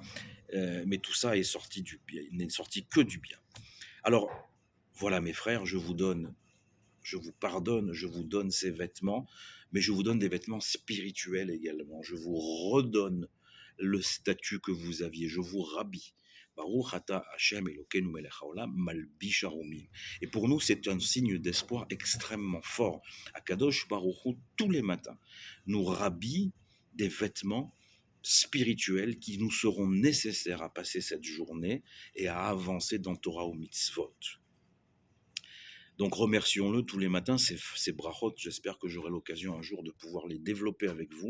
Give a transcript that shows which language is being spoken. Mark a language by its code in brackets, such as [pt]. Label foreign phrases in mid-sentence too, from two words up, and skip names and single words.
[fr] Mais tout ça est sorti du bien, il n'est sorti que du bien. Alors, voilà mes frères, je vous pardonne, je vous donne ces vêtements, mais je vous donne des vêtements spirituels également. Je vous redonne le statut que vous aviez, je vous rhabille. [he] ברוך אתה השם אלוקינו מלך העולם מלביש ערומים. [fr] Et pour nous, c'est un signe d'espoir extrêmement fort. [he] הקדוש ברוך הוא, [fr] tous les matins, nous rhabille des vêtements spirituels qui nous seront nécessaires à passer cette journée et à avancer dans Torah ou Mitzvot. Donc remercions-le tous les matins, ces brachot, j'espère que j'aurai l'occasion un jour de pouvoir les développer avec vous.